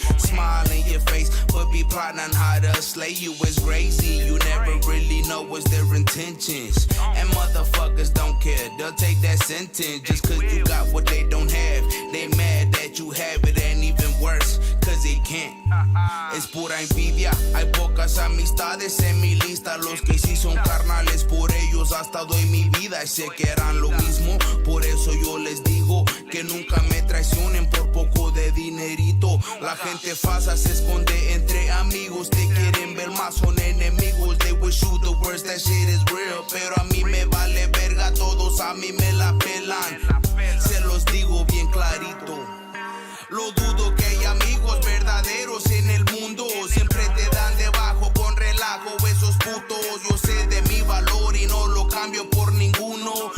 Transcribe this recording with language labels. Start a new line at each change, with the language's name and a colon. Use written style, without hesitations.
English: Smile in your face, but be plotting on how to slay you. It's crazy, you never really know what's their intentions. And motherfuckers don't care, they'll take that sentence just cause you got what they don't have. They mad that you have it and worse, cause they can't.
Spanish: Es pura envidia, hay pocas amistades en mi lista. Los que sí son carnales, por ellos hasta doy mi vida. Y sé que harán lo mismo, por eso yo les digo que nunca me traicionen por poco de dinerito. La gente falsa se esconde entre amigos, te quieren ver más, son enemigos.
English: They wish you the worst, that shit is real.
Spanish: Pero a mí me vale verga, todos a mí me la pelan. Se los digo bien clarito. Lo dudo que hay amigos verdaderos en el mundo. Siempre te dan debajo con relajo esos putos. Yo sé de mi valor y no lo cambio por ninguno.